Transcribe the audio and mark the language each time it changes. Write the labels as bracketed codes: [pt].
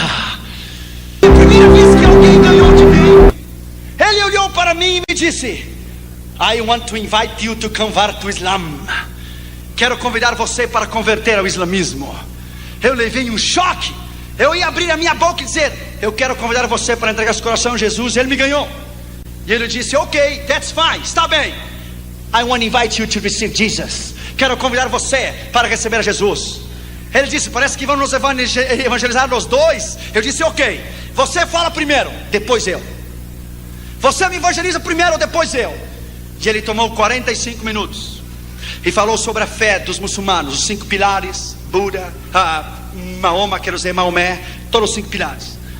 [pt] A primeira vez que alguém ganhou de mim, ele olhou para mim e me disse: [en] I want to invite you to convert to Islam. [pt] Quero convidar você para converter ao islamismo. Eu levei um choque. Eu ia abrir a minha boca e dizer: eu quero convidar você para entregar seu coração a Jesus. Ele me ganhou. E ele disse: ok, [en] that's fine, [pt] está bem. [en] I want to invite you to receive Jesus. [pt] Quero convidar você para receber a Jesus. Ele disse: parece que vão nos evangelizar os dois. Eu disse: ok, você fala primeiro, depois eu. Você me evangeliza primeiro, depois eu. E ele tomou 45 minutos e falou sobre a fé dos muçulmanos, os 5 pilares, Buda, Mahoma, quero dizer Maomé, todos os 5 pilares.